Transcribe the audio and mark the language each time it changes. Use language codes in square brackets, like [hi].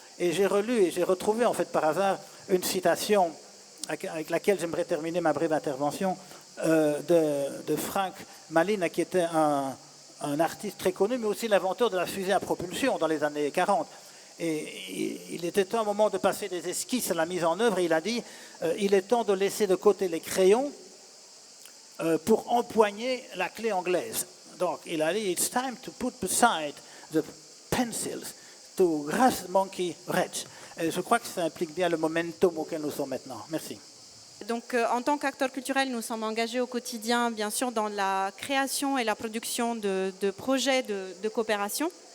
[fr] Et j'ai relu et j'ai retrouvé en fait par hasard une citation avec laquelle j'aimerais terminer ma brève intervention de Frank Malina, qui était un artiste très connu, mais aussi l'inventeur de la fusée à propulsion dans les années 40. Et il était temps, un moment, de passer des esquisses à la mise en œuvre, et il a dit il est temps de laisser de côté les crayons pour empoigner la clé anglaise. Donc, il a dit [en] it's time to put beside the pencils to grasp monkey wrench. [fr] Et je crois que ça implique bien le momentum auquel nous sommes maintenant. Merci. Donc, en tant qu'acteurs culturels, nous sommes engagés au quotidien, bien sûr, dans la création et la production de projets de coopération.